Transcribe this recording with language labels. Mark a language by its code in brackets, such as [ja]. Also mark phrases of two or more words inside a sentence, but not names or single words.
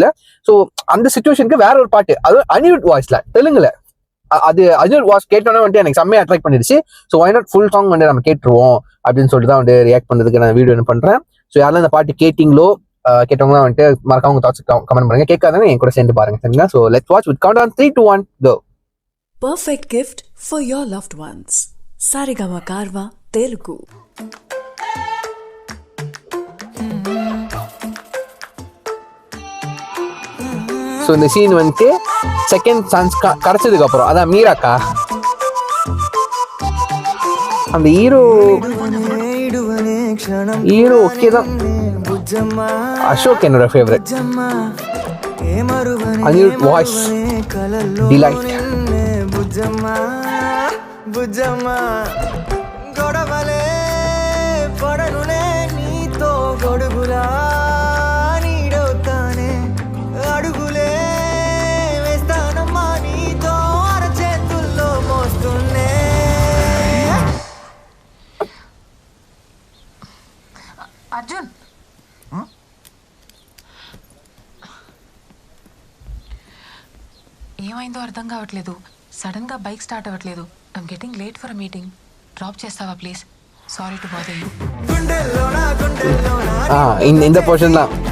[ta] ஸோ அந்த சிச்சுவேஷனுக்கு வேற ஒரு பாட்டு, அது அனிருத் வாய்ஸ்ல தெலுங்குல, அது அனிருத் வாய்ஸ் கேட்டோன்னே வந்துட்டு எனக்கு செம்மையா அட்ராக்ட் பண்ணிடுச்சு. [en] so why not full song [ta] வந்து நம்ம கேட்டுருவோம் அப்படின்னு சொல்லிட்டு தான் வந்து ரியாக்ட் பண்றதுக்கு நான் வீடியோ என்ன பண்றேன். ஸோ யாரெல்லாம் இந்த பாட்டு கேட்டவங்க வந்துட்டு மறக்காம உங்க [en] thoughts comment [ta] பண்ணுங்க. கேட்காதவங்க என் கூட சேர்ந்து பாருங்க, சரிங்களா? [en] so let's watch with count on 3, 2, 1 go. Perfect gift for your loved ones. Sarigama Karva Telugu. [ta] ஸோ இந்த சீன் வந்துட்டு [en] second chance [ta] கிடைச்சதுக்கு அப்புறம், அதான் மீராக்கா அந்த ஹீரோ ஓகே தான். அசோக் என்னோட ஃபேவரட். அனிருத் [en] voice delight. [te] గొడవలే పడనులే నీతో గొడుగులా నీడవుతానే అడుగులే వేస్తానమ్మా నీతో అరచేతుల్లో మోస్తున్నే. అర్జున్, ఏమైందో అర్థం కావట్లేదు. సడన్ గా బైక్ స్టార్ట్ అవ్వట్లేదు. [en] I'm getting late for a meeting. [te] డ్రాప్ చేస్తావా ప్లీజ్? [en] sorry to bother you. [ta] இந்த போர்ஷன் தான்.